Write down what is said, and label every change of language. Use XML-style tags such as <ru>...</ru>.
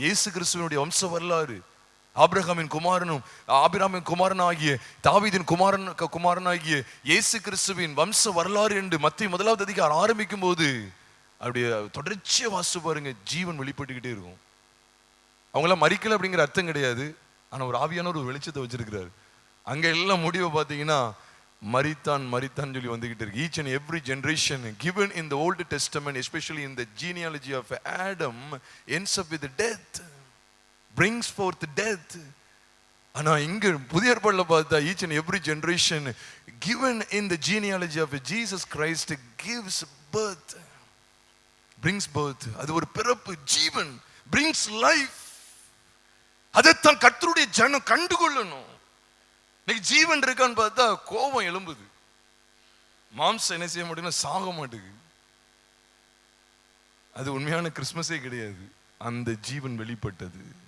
<ta>இயேசு கிறிஸ்துவனுடைய வம்ச வரலாறு, ஆபிரகாமின் குமாரனாகிய தாவீதின் குமாரனாகிய இயேசு கிறிஸ்துவின் வம்ச வரலாறு என்று மத்திய 1வது அதிகாரம் ஆரம்பிக்கும் போது அப்படியே தொடர்ச்சியா வாசிச்சு பாருங்க, ஜீவன் வெளிப்பட்டுக்கிட்டே இருக்கும். அவங்களாம் மறிக்கல அப்படிங்கிற அர்த்தம் கிடையாது, ஆனா ஒரு ஆவியான ஒரு வெளிச்சத்தை வச்சிருக்கிறாரு. அங்க எல்லாம் முடிவை பார்த்தீங்கன்னா மரித்தான் மரித்தான் சொல்லி வந்துகிட்டு இருக்கு.</ta> <en>Each and every generation given in the Old Testament, especially in the genealogy of Adam, ends up with death, brings forth death.</en> <ta>ஆனா இங்க புதிய ஏற்பாடுல பார்த்தா</ta> <en>each and every generation given in the genealogy of Jesus Christ gives birth, brings birth.</en> <ta>அது ஒரு பிறப்பு, ஜீவன்,</ta> <en>brings life.</en> <ta>அதைத்தான் கர்த்தருடைய ஜனம் கண்டுகொள்ளணும். இன்னைக்கு ஜீவன் இருக்கான்னு பார்த்தா கோபம் எழும்புது, மாம்சம் என்ன செய்ய மாட்டேங்குது, சாக மாட்டேங்குது. அது உண்மையான கிறிஸ்மஸே கிடையாது. அந்த ஜீவன் வெளிப்பட்டது.</ta>